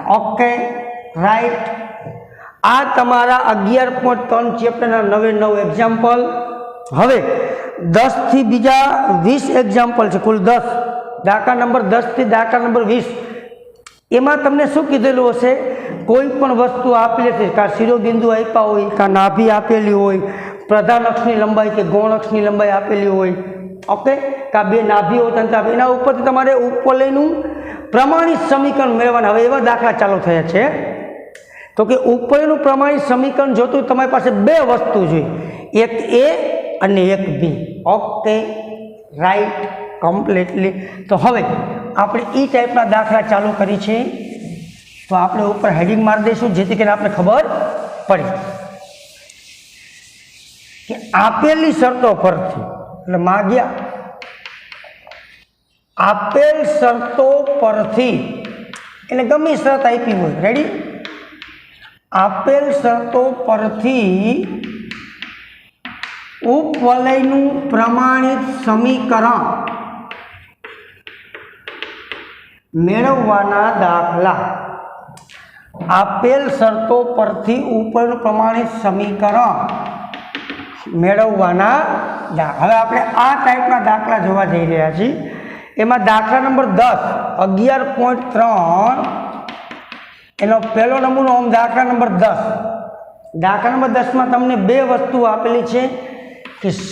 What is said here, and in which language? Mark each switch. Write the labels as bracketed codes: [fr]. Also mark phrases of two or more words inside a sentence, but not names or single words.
[en] OK, right. [gu] આ તમારા 11.3 ચેપ્ટરના 9 એક્ઝામ્પલ। હવે 10 થી બીજા 20 એક્ઝામ્પલ છે, કુલ 10 દાખલા નંબર 10 થી દાખલા નંબર 20, એમાં તમને શું કીધેલું હશે, કોઈ પણ વસ્તુ આપેલી છે કા શિરોબિંદુ આપ્યા હોય કા નાભિ આપેલી હોય પ્રધાન અક્ષની લંબાઈ કે ગૌણ અક્ષની લંબાઈ આપેલી હોય ઓકે કા બે નાભિ હોય તંત્ર એના ઉપરથી તમારે ઉપવલયનું પ્રમાણિત સમીકરણ મેળવવાના। હવે એવા દાખલા ચાલુ થયા છે તો કે ઉપવલયનું પ્રમાણિત સમીકરણ જોતું તમારી પાસે બે વસ્તુ જોઈએ એક એ અને એક બી [en] OK right completely. [gu] તો હવે આપણે ઈ ટાઇપના દાખલા ચાલુ કરી છે તો આપણે ઉપર હેડિંગ મારી દઈશું જેથી કરીને આપણે ખબર પડે કે આપેલી શરતો પરથી એટલે માગ્યા આપેલ શરતો પરથી એટલે ગમે શરત આપી હોય રેડી આપેલ શરતો પરથી ઉપવલયનું પ્રમાણિત સમીકરણ મેળવવાના દાખલા આપેલ શરતો પરથી ઉપવલયનું પ્રમાણિત સમીકરણ મેળવવાના દાખલા। હવે આપણે આ ટાઇપના દાખલા જોવા જઈ રહ્યા છીએ એમાં દાખલા નંબર 10 11.3 એનો પહેલો નમૂનો આમ દાખલા નંબર 10 દાખલા નંબર 10 માં તમને બે વસ્તુ આપેલી છે કે